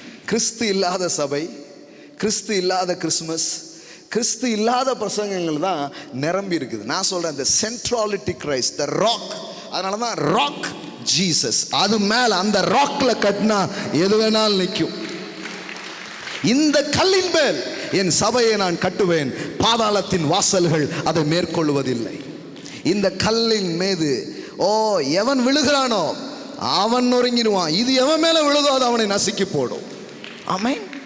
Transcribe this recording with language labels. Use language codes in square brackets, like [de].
[ta] கிறிஸ்து இல்லாத சபை, கிறிஸ்து இல்லாத கிறிஸ்மஸ், கிறிஸ்து இல்லாத பிரசங்கங்கள் தான் நிரம்பி இருக்குது. நான் சொல்றேன், [en] the centrality Christ, the rock. [ta] அதனால தான் ராக் ஜீசஸ். அது மேல அந்த ராக்ல கட்டினா எது வேணாலும் நிற்கும். இந்த கல்லின் மேல் என் சபையை நான் கட்டுவேன், பாதாளத்தின் வாசல்கள் அதை மேற்கொள்வதில்லை. இந்த கல்லின் மீது ஓ எவன் விழுகிறானோ அவன் நொறுங்கிடுவான், இது எவன் மேல விழுதோ அது அவனை நசுக்கி போடும். ஆமென்.